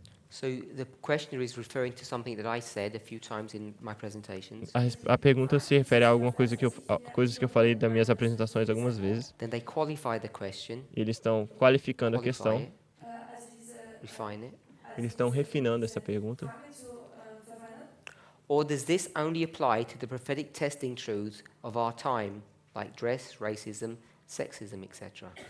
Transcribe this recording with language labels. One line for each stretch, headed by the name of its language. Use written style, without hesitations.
English: So the questioner is referring to something that I said a few times in my presentations.
Portuguese: A pergunta se refere a alguma coisa a coisas que eu falei das minhas apresentações algumas vezes.
English: Then they qualify the question,
Portuguese: E eles estão qualificando a
English: qualify
Portuguese: questão,
English: it, refine it.
Portuguese: eles estão refinando essa pergunta.
German: Frage zu verfeinern.
English: Or does this only apply to the prophetic testing truths of our time, like dress, racism, sexism, etc.?